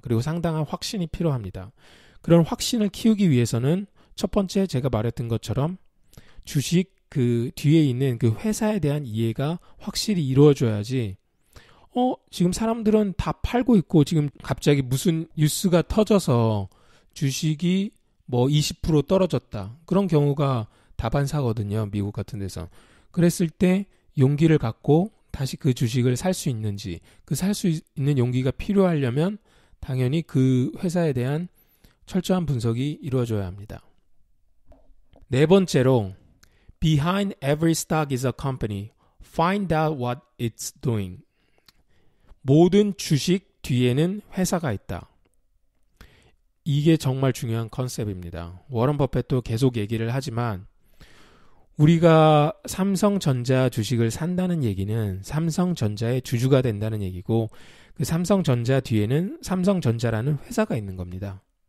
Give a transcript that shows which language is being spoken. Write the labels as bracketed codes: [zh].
[ko] 그리고 상당한 확신이 필요합니다. 그런 확신을 키우기 위해서는 첫 번째 제가 말했던 것처럼 주식 그 뒤에 있는 그 회사에 대한 이해가 확실히 이루어져야지 지금 사람들은 다 팔고 있고 지금 갑자기 무슨 뉴스가 터져서 주식이 뭐 20% 떨어졌다. 그런 경우가 다반사거든요. 미국 같은 데서. 그랬을 때 용기를 갖고 다시 그 주식을 살 수 있는지 그 살 수 있는 용기가 필요하려면 당연히 그 회사에 대한 철저한 분석이 이루어져야 합니다. 네 번째로 [en] Behind every stock is a company. Find out what it's doing. [ko] 모든 주식 뒤에는 회사가 있다. 이게 정말 중요한 컨셉입니다. 워런 버핏도 계속 얘기를 하지만 우리가 삼성전자 주식을 산다는 얘기는 삼성전자의 주주가 된다는 얘기고 그 삼성전자 뒤에는 삼성전자라는 회사가 있는 겁니다.